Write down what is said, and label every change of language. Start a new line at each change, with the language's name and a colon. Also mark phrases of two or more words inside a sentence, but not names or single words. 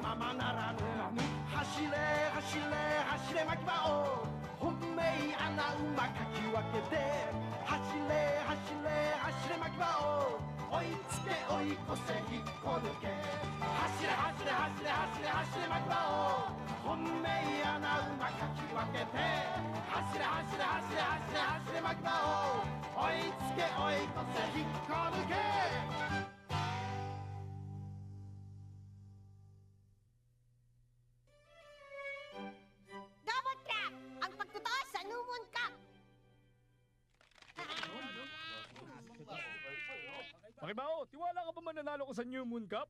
Japanese: ままならぬ走れ走れ走れ巻き場を本命穴馬かき分けて走れ走れ走れ巻き場を追いつけ追い越せ引っこ抜け走れ走れ走れ走れ走れ巻き場を本命穴馬かき分けて走れ走れ走れ走れ走れ巻き場を追いつけ追い越せ引っこ抜け
English: Double trap!
Filipino: Ang pagtotoo sa New Moon Cup! Makibao, tiwala ka ba mananalo ko sa New Moon Cup?